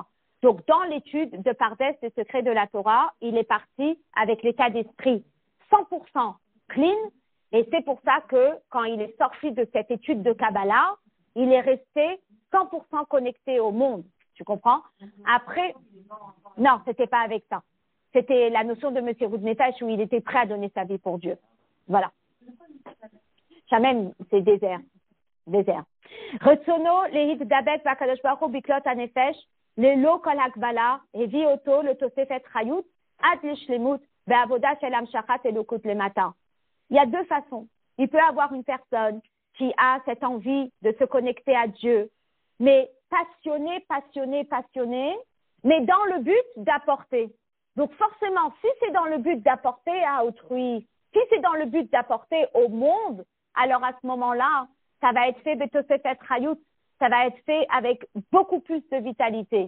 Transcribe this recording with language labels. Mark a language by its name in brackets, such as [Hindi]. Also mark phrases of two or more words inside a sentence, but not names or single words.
[French] Donc, dans l'étude de Pardes des secrets de la Torah, il est parti avec l'état d'esprit 100% clean, et c'est pour ça que quand il est sorti de cette étude de Kabbalah, il est resté 100% connecté au monde. Tu comprends? Après, non, c'était pas avec ça. C'était la notion de Monsieur Nefesh où il était prêt à donner sa vie pour Dieu. Voilà. Shamem, c'est désert. Désert. [Hebrew] רצונו, להתדבק, בקדוש ברוך הוא בכלות הנפש, ללא כל הגבלה, הביא אותו, לתוספת חיות, עד לשלמות, בעבודה של המשכת אלוקות למטה. [French] Il y a deux façons. Il peut avoir une personne qui a cette envie de se connecter à Dieu, mais passionné, mais dans le but d'apporter. Donc forcément, si c'est dans le but d'apporter à autrui, si c'est dans le but d'apporter au monde, alors à ce moment-là, ça va être fait [Hebrew] בתוספת חיות, [French] ça va être fait avec beaucoup plus de vitalité.